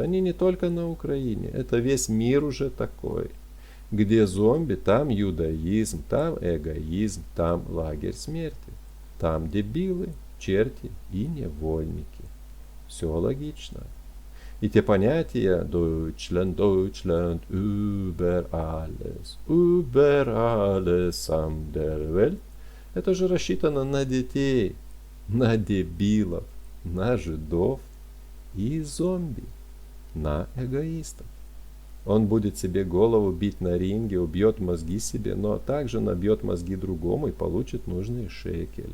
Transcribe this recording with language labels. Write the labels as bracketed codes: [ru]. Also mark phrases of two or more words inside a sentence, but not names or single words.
[ru] Они не только на Украине. Это весь мир уже такой. Где зомби, там юдаизм, там эгоизм, там лагерь смерти. Там дебилы, черти и невольники. Все логично. И те понятия [de] Deutschland, Deutschland, über alles an der Welt, [ru] это же рассчитано на детей, на дебилов, на жидов и зомби, на эгоистов. Он будет себе голову бить на ринге, убьет мозги себе, но также набьет мозги другому и получит нужные шекели.